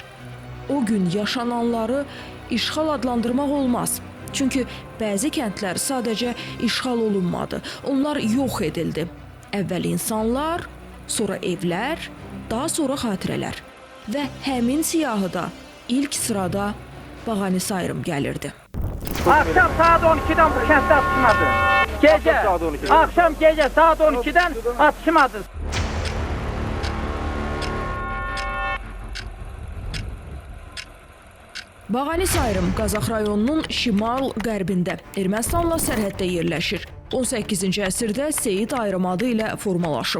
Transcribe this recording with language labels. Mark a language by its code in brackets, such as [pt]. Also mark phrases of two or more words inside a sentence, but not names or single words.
[az] O gün yaşananları işğal adlandırmaq olmaz. Çünki bəzi kəndlər sadəcə işğal olunmadı, onlar yox edildi. Əvvəl insanlar, sonra evlər, daha sonra xatirələr. Və həmin siyahıda ilk sırada Bağani Sayrım gəlirdi. [tr] Akşam saat 12'den bu kentte atışmadı. Akşam gece saat 12'den atışmadı. [az] Bağani Sayrım Qazax rayonunun şimal-qərbində Ermənistanla sərhəddə yerləşir. 18-ci əsrdə Seyid ayrım adı ilə formalaşıb.